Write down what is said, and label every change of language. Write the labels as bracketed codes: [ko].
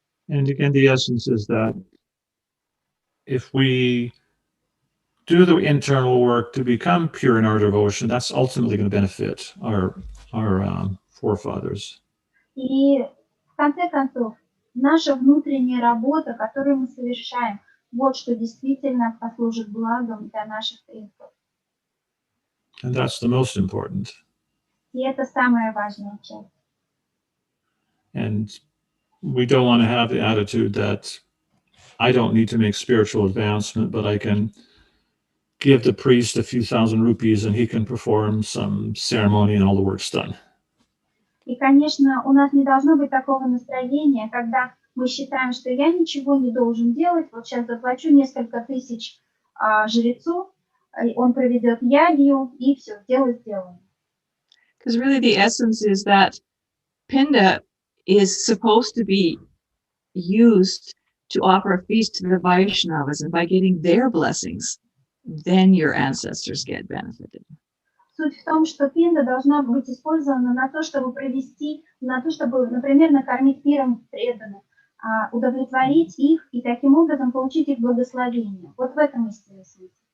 [en] And again, the essence is that if we do the internal work to become pure in our devotion, that's ultimately going to benefit our forefathers. [ru] И в конце концов, наша внутренняя работа, которую мы совершаем, вот что действительно послужит благом для наших предков. [en] And that's the most important. [ru] И это самая важная часть. [en] And we don't want to have the attitude that I don't need to make spiritual advancement, but I can give the priest a few thousand rupees and he can perform some ceremony and all the work's done. [ru] И, конечно, у нас не должно быть такого настроения, когда мы считаем, что я ничего не должен делать, вот сейчас заплачу несколько тысяч жрецу, он проведет ягью, и все, дело сделано. [en] Because really the essence is that Pinda is supposed to be used to offer a feast to the Vaishnavas, and by getting their blessings, then your ancestors get benefited. [ru] Суть в том, что пинда должна быть использована на то, чтобы провести, на то, чтобы, например, накормить пиром преданных, удовлетворить их и таким образом получить их благословение. Вот в этом истинный смысл.